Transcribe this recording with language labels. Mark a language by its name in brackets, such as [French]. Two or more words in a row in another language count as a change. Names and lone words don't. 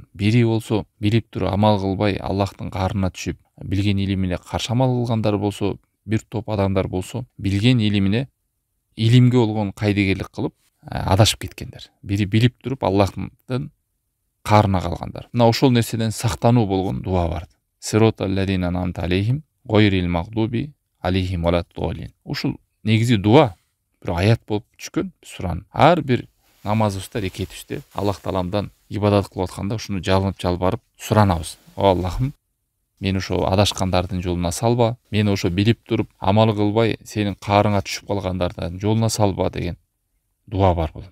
[Kyrgyz] Бири болсо билип туруп амал кылбай Аллахтын каарына түшүп, билген илимине каршы амал кылгандар болсо, бир топ адамдар болсо, билген илимине илимге болгон кайдыгерлик кылып адашып кеткендер. Бири билип туруп Аллахтын каарына калгандар. Мына ошол нерседен сактануу болгон дуа бар. [Arabic] صراط الذين أنعمت عليهم غير المغضوب عليهم ولا الضالين. [Kyrgyz] Ушул негизи дуа бир аят болуп түшкөн суранын. Ар бир намазыбызда, рекетибизде Аллах Тааламдан ибадат кылып атканда ушуну жалынып жалбарып суранабыз. О Аллахым, мен ошо адашкандардын жолуна салба, мен ошо билип туруп амал кылбай сенин каарыңа түшүп калгандардын жолуна салба деген дуа бар бул.